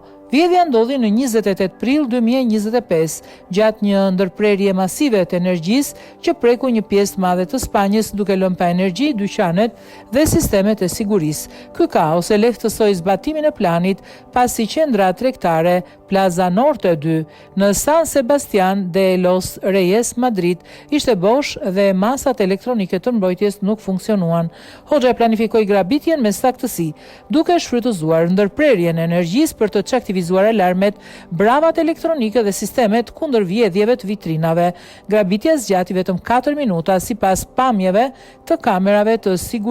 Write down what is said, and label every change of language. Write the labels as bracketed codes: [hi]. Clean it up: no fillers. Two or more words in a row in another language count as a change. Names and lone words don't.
[sq] Vjedhja ndodhi në 28 prill 2025, gjatë një ndërprerje masive të energjisë që preku një pjesë të madhe të Spanjës duke lënë pa energji dyqanet dhe sistemet e sigurisë. Ky kaos e lehtësoi zbatimin e planit pasi qendra tregtare Plaza Norte 2 në San Sebastián de los Reyes, Madrid, ishte bosh dhe masat elektronike të mbrojtjes nuk funksionuan. Hoxha planifikoi grabitjen me saktësi, duke shfrytëzuar ndërprerjen e energjisë për të çaktivizuar alarmet, bravat elektronike dhe sistemet kundër vjedhjeve të vitrinave. Grabitja zgjati vetëm 4 minuta sipas pamjeve të kamerave të sigurisë.